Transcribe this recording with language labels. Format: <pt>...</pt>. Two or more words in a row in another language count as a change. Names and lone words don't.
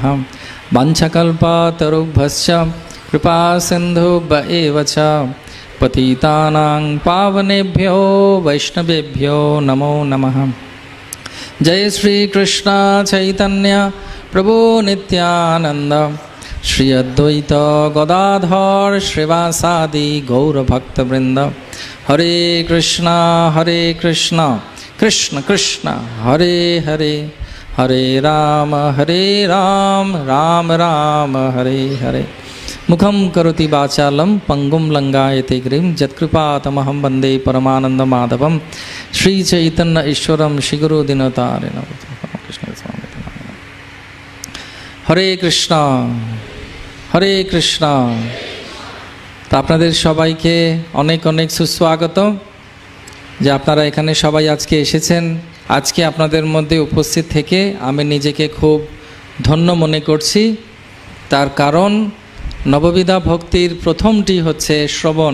<sa>वाञ्छकल्पतरुभ्यश्च कृपासिन्धुभ्य एव च पतितानां पावनेभ्यो वैष्णवेभ्यो नमो नमः। जय श्री कृष्ण चैतन्य प्रभु नित्यानंद श्री अद्वैत गदाधर श्रीवासादि गौरभक्तवृंद। हरे कृष्ण कृष्ण कृष्ण हरे हरे हरे राम राम राम हरे हरे। मुखं करोति वाचालं पंगुं लंघयते गिरिं यत्कृपातमहं वन्दे परमानन्दमाधवं। श्रीचैतन्य ईश्वरं श्रीगुरु दीनतारिणं। हरे कृष्ण हरे कृष्ण।</sa> <bn>তো আপনাদের সবাইকে অনেক অনেক সুস্বাগত যে আপনারা এখানে সবাই আজকে এসেছেন। আজকে আপনাদের মধ্যে উপস্থিত থেকে আমি নিজেকে খুব ধন্য মনে করছি। তার কারণ নববিধা ভক্তির প্রথমটি হচ্ছে শ্রবণ।</bn>